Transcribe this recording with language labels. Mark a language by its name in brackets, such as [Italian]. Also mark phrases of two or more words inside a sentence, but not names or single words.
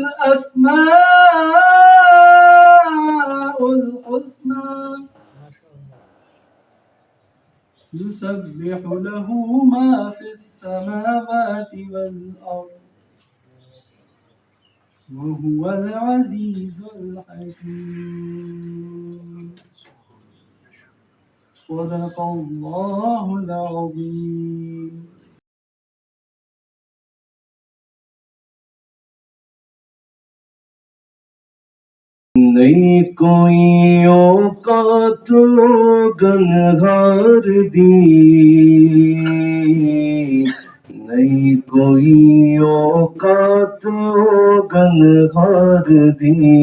[Arabic] الأسماء الحسنى يسبح له ما في السماوات والأرض وهو العزيز الحكيم. صدق الله العظيم. [Punjabi] ਨਹੀਂ ਕੋਈ ਔਕਾਤ ਗਨਹਾਰ ਦੀ, ਨਹੀਂ ਕੋਈ ਔਕਾਤ ਗਨਹਾਰ ਦੀ,